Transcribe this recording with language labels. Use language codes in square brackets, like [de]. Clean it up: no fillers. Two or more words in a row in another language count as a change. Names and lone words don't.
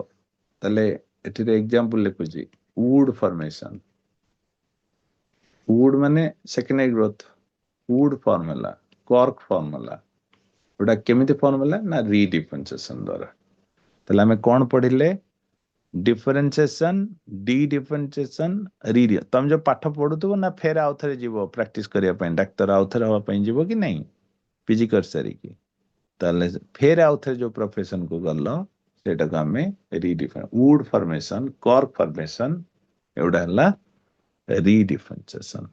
[or] ତାହେଲେ ଏଠିରେ ଏକ୍ସାମ୍ପଲ ଲେଖୁଛି, [en] wood formation. [or] ଉଡ୍ ମାନେ [en] secondary growth, wood form [or] ହେଲା, [en] cork form [or] ହେଲା। ଗୋଟା କେମିତି ଫର୍ମ ହେଲା? ନା [en] re differentiation [or] ଦ୍ୱାରା। ତାହେଲେ ଆମେ କଣ ପଢିଲେ? [en] differentiation, de differentiation, re. [or] ତମେ ଯୋଉ ପାଠ ପଢୁଥିବ ନା ଫେର ଆଉ ଥରେ ଯିବ ପ୍ରାକ୍ଟିସ କରିବା ପାଇଁ, ଡାକ୍ତର ଆଉ ଥରେ ହବା ପାଇଁ ଯିବ କି ନାଇଁ ପିଜି କରିସାରିକି? ତାହେଲେ ଫେର ଆଉ ଥରେ ଯୋଉ ପ୍ରୋଫେସନ କୁ ଗଲ, ସେଇଟାକୁ ଆମେ [en] wood formation, cork formation, [or] ଏଗୁଡା ହେଲା [en] re differentiation.